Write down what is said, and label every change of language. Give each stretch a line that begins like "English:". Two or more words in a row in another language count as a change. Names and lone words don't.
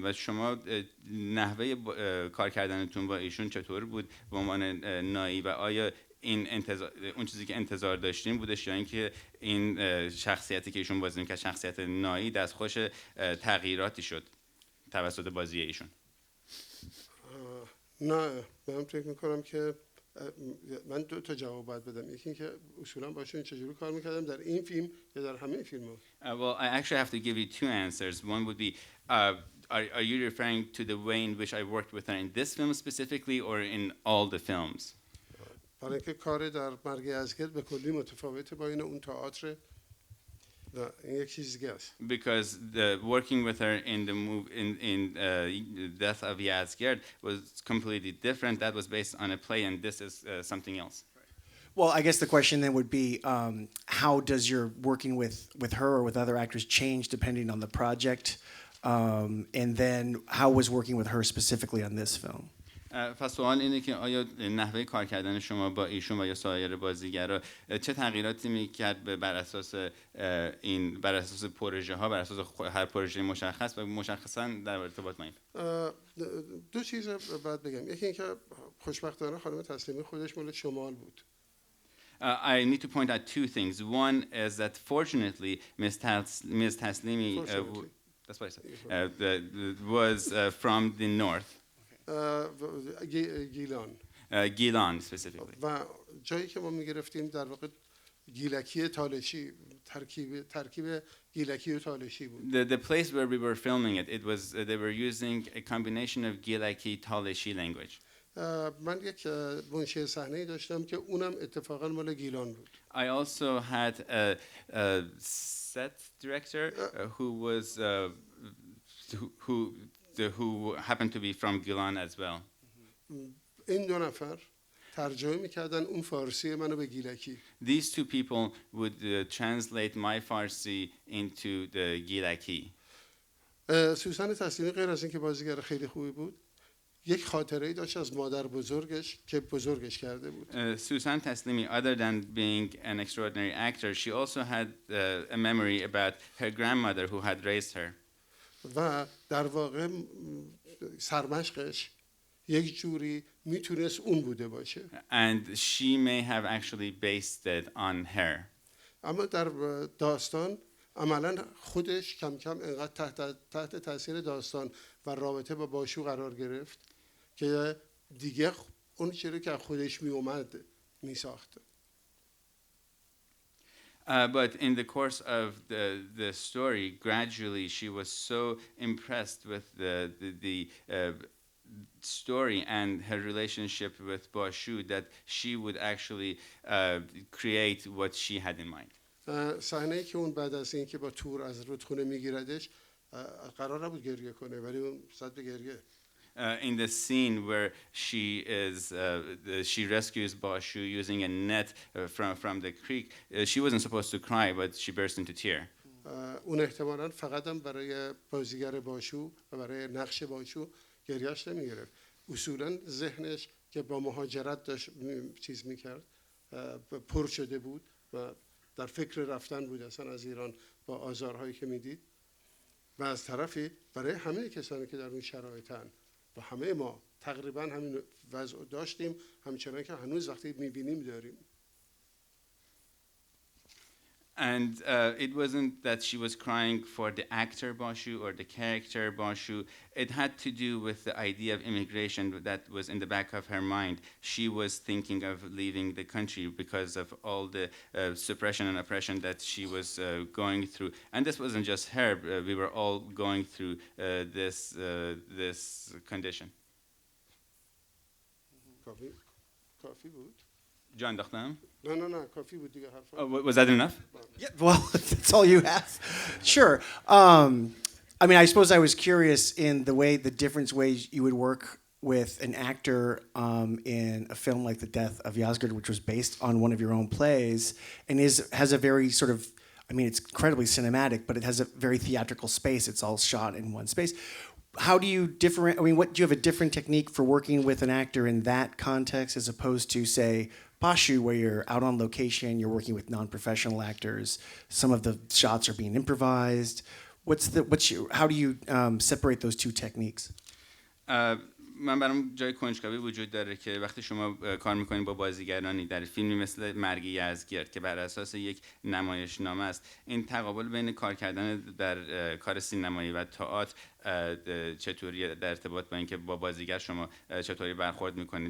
Persian: و شما نحوه کار کردنتون با ایشون چطور بود به عنوان نایی و آیا این اون چیزی که انتظار داشتیم بودش یا اینکه این شخصیتی که ایشون بازی می‌کرد شخصیت نایی دستخوش تغییراتی شد توسط بازی ایشون؟ نه من فکر میکنم که من 2 تا جواب باید بدم. یکی اینکه اصولا باشون چجوری کار میکردم در این فیلم یا در همه فیلم‌ها.
English: Well, I actually have to give you 2 answers. One would be are you referring to the way in which I worked with her in this film specifically or in all the films?
Persian: برای اینکه کار در مرگ یزگرد به کلی متفاوته با این اون تئاتر. نه این یک چیز دیگه است.
English: Because the working with her in the Death of Yazgerd was completely different. That was based on a play, and this is something else. Well, I guess the question then would be, how does your working with her or with other actors change depending on the project? And then how was working with her specifically on this film?
Persian: پس سوال اینه که آیا نحوه کار کردن شما با ایشون و یا سایر بازیگرا چه تغییراتی میکرد بر اساس پروژه ها، بر اساس هر پروژه مشخص و مشخصا در ارتباط با این؟ 2 چیز باید بگم. یکی اینکه خوشبختانه خانم تسلیمی خودش مال شمال بود.
English: I need to point out 2 things. One is that fortunately Ms. Taslimi that's what I said, was from the north.
Persian: گیلان.
English: Gilan specifically.
Persian: و جایی که ما میگرفتیم در واقع گیلکی تالشی، ترکیب گیلکی و تالشی بود.
English: The place where we were filming it was they were using a combination of Gilaki Taleshi language.
Persian: من یک منشی صحنه‌ای داشتم که اونم اتفاقا مال گیلان بود.
English: I also had a set director who was who happened to be from Gilan as well.
Persian: این 2 نفر ترجمه می‌کردن اون فارسی منو به گیلکی.
English: These 2 people would translate my Farsi into the Gilaki.
Persian: سوسن تسلیمی غیر از اینکه بازیگر خیلی خوبی بود، یک خاطره‌ای داشت از مادر بزرگش که بزرگش کرده بود.
English: Susan Taslimi, other than being an extraordinary actor, she also had a memory about her grandmother who had raised her.
Persian: و در واقع سرمشقش یک جوری میتونست اون بوده باشه.
English: And she may have actually based it on her.
Persian: اما در داستان عملاً خودش کم کم انقدر تحت تاثیر داستان و رابطه با باشو قرار گرفت که دیگه اون چیزی که خودش می اومد می ساخت.
English: But in the course of the story, gradually she was so impressed with the story and her relationship with Bashu that she would actually create what she had in mind.
Persian: صحنه‌ای که اون بعد از اینکه با تور از رودخونه میگیردش قرار نبود گریه کنه ولی اون صد به گریه.
English: In the scene where she rescues Bashu using a net from the creek, she wasn't supposed to cry, but she burst into tear.
Persian: اون احتمالاً فقط هم برای بازیگر باشو و برای نقش باشو گریه‌اش نمیگرفت. اصولاً ذهنش که با مهاجرت داشت چیز میکرد پر شده بود و در فکر رفتن بود اصلا از ایران با آزارهایی که میدید و از طرفی برای همه کسانی که در اون شرایطن و همه ما تقریبا همین وضع داشتیم همچنان که هنوز وقتی میبینیم داریم.
English: And it wasn't that she was crying for the actor Bashu or the character Bashu. It had to do with the idea of immigration that was in the back of her mind. She was thinking of leaving the country because of all the suppression and oppression that she was going through. And this wasn't just her. We were all going through this condition.
Persian: کافی بود؟ جان دختم؟ نه کافی بود دیگه حرف.
English: Was that enough? Yeah, well, that's all you have. Sure. I mean, I suppose I was curious in the different ways you would work with an actor in a film like The Death of Yasgurd, which was based on one of your own plays, and has a very sort of, I mean, it's incredibly cinematic, but it has a very theatrical space. It's all shot in one space. How do you different? I mean, what do you have a different technique for working with an actor in that context as opposed to, say, Bashu, where you're out on location, you're working with non-professional actors. Some of the shots are being improvised. How do you separate those two techniques?
Persian: من برام جای کنجکاوی وجود داره که وقتی شما کار میکنید با بازیگرانی در فیلمی مثل مرگ یزدگرد که بر اساس یک نمایشنامه است، این تقابل بین کار کردن در کار سینمایی و تئاتر چطوری در ارتباط با اینکه با بازیگر شما چطوری برخورد میکنید.